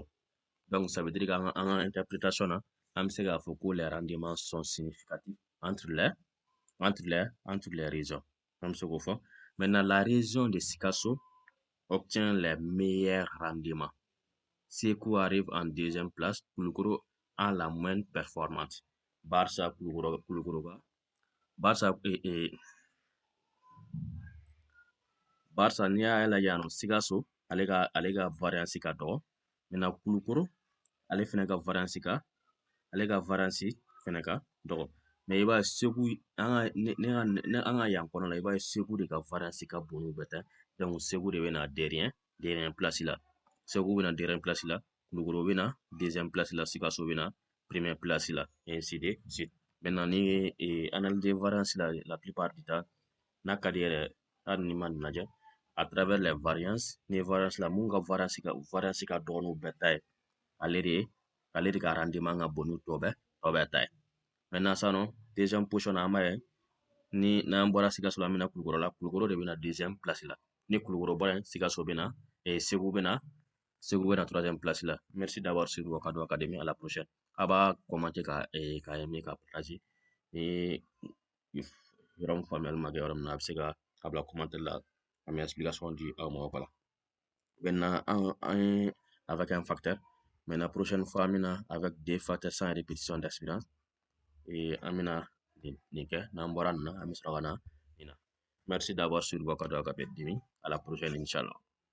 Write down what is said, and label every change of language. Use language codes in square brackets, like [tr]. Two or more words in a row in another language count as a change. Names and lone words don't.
[fr] Donc, ça veut dire qu'en interprétation, on sait que les rendements sont significatifs entre les régions. Maintenant, la région de Sikasso obtient les meilleurs rendements. Sekou arrive en deuxième place, Kulukoro en la moindre performante. Barça, [bm] Kulukoro, Barça n'i y'a lajɛ yan nɔ Sikaso ale ka variance ka dɔgɔ maintenant Kulukoro ale fɛnɛ ka variance fɛnɛ ka dɔgɔ mais i b'a ye Segu an ka yan kɔnɔ la i b'a ye Segu de ka variance ka bon n'u bɛɛ ta donc Segu de bɛna [fr] derrière place [bm] la Segu bɛna [fr] derrière place [bm] la Kulukoro bɛna [fr] deuxième place [bm] la Sikaso bɛna [fr] première place [bm] la [fr] et ainsi de suite maintenant [bm] ni [fr] analyse variance la plupart du temps [bm] n'a ka di yɛrɛ hali ni ma nin lajɛ [fr] à travers les variances [bm] ni variance la mun ka variance ka dɔgɔ n'u bɛɛ ta ye ale de ka rendement ka bon n'u tɔ bɛɛ ta ye maintenant sisan nɔ [fr] deuxième position [bm] na an b'a ye ni n'an bɔra Sikaso la an bɛna Kulukoro la Kulukoro de bɛna deuxième place la ni Kulukoro bɔra yen Sikaso bɛna Segu bɛna [fr] troisième place [bm] la [fr] merci d'avoir suivi Wakado Academy à la prochaine [bm] a b'a commenter ka aimer ka partager ni yɔrɔ min faamuyali ma kɛ yɔrɔ min na a bɛ se ka a bila commentaire la an bɛ explication di aw ma [fr] voilà maintenant avec un facteur maintenant prochaine fois [bm] an bɛna [fr] avec deux facteurs sans répétition d'expérience [bm] an bɛna nin kɛ n'an bɔra nin na an bɛ sɔrɔ ka na nin na [fr] merci d'avoir suivi Wakado Academy à la prochaine inchallah